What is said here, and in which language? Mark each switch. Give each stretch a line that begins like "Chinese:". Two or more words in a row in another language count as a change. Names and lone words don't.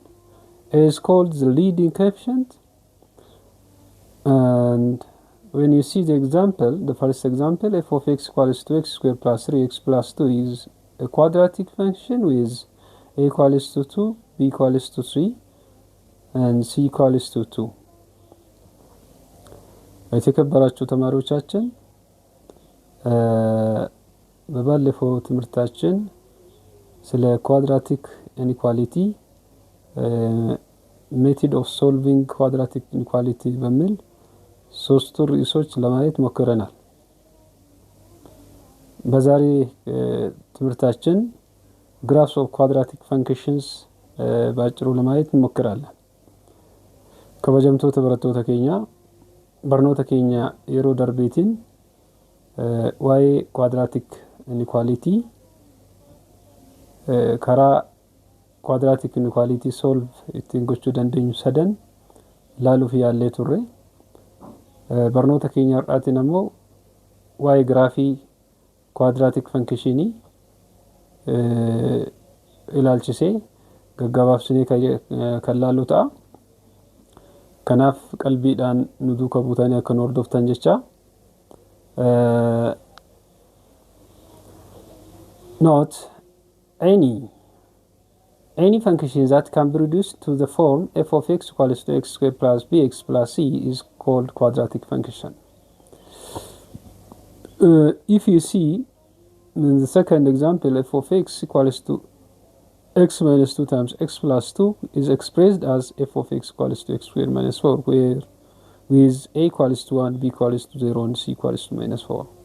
English: A is called the leading coefficient, and when you see the example, the first example, f of x equals to x squared plus 3x plus 2 is a quadratic function with a equals to 2, b equals to 3 and c equals to 2.
Amharic: የተከበራችሁ ተማሪዎቻችን በባለፈው ትምህርታችን ስለ
English: quadratic inequality method of solving quadratic inequality
Amharic: በሚል ሶስቱ ርዕሶች ለማየት ሞክረናል። በዛሬ ትምህርታችን
English: graphs of quadratic functions
Amharic: ባጭሩ ለማየት እንሞክራለን። ከበጀምቶ ተበረቶተ ኬኛ
Oromo: barnoota keenya yeroo darbeetiin waa'ee
English: quadratic inequality
Oromo: karaa
English: quadratic inequality
Oromo: solve ittiin gochuu dandeenyu sadan laaluuf yaallee turre. Barnoota keenya har'aatiin ammoo waa'ee graafii
English: quadratic function
Oromo: ilaalchisee gaggabaabsinee kan laallu ta'a. kanaaf qalbiidhaan nu duuka buutanii akka nu hordoftan jecha.
English: Note, any function that can be reduced to the form f of x equals to x squared plus bx plus c is called quadratic function. If you see in the second example, f of x equals to x minus 2 times x plus 2 is expressed as f of x equals to x squared minus 4, where with a equals to 1, b equals to 0, and c equals to minus 4.